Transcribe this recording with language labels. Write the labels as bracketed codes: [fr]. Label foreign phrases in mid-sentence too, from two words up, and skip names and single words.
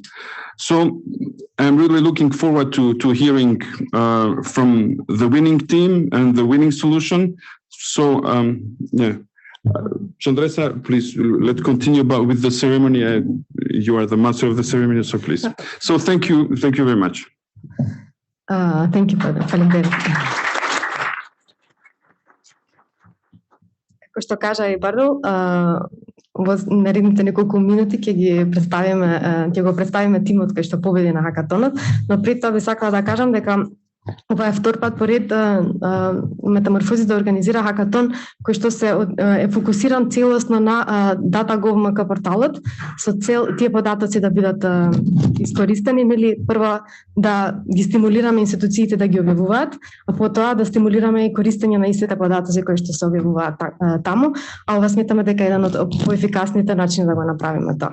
[en] So I'm really looking forward to hearing from the winning team and the winning solution. So, Chandresa, please, let's continue with the ceremony. You are the master of the ceremony, so please. So thank you very much. Thank you, Фалин. [mk] Како што кажа и Бардо, во наредните неколку минути ќе го представиме тимот кој што победи на хакатонот, но пред тоа би сакала да кажам дека ова е втор пат поред Метаморфозис да организира хакатон кој што е фокусиран целосно на DataGov.mk порталот со цел тие податоци да бидат искористени, нели прво да ги стимулираме институциите да ги објавуваат, а потоа да стимулираме и користење на истите податоци кои што се објавуваат таму, а ова сметаме дека е еден од поефикасните начини да го направиме тоа.